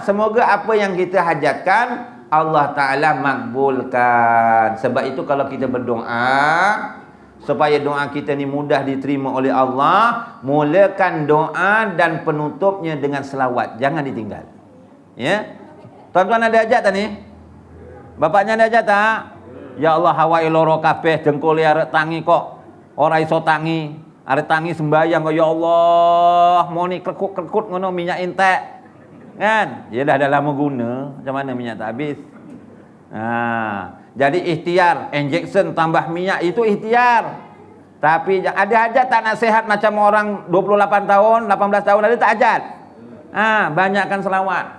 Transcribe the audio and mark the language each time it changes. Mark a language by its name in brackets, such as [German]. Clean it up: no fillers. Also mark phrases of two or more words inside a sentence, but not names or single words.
[Malay] Semoga apa yang kita hajatkan Allah Ta'ala makbulkan. Sebab itu kalau kita berdoa, supaya doa kita ni mudah diterima oleh Allah, mulakan doa dan penutupnya dengan selawat. Jangan ditinggal. Ya. Tuan-tuan ada hajat tak ni? Bapaknya ada hajat tak? [Javanese] Ya Allah, hawai loro kabeh dengkul arek tangi kok. Ora iso tangi. Arek tangi sembayang kok, ya Allah, mau ni krekut-krekut ngono minyak entek. [Malay] Kan? Ya dah lama guna, macam mana minyak tak habis? Jadi ikhtiar, injection tambah minyak itu ikhtiar. Tapi ada hajat tak nak sehat macam orang 28 tahun, 18 tahun ada tak hajat? Banyakkan selawat.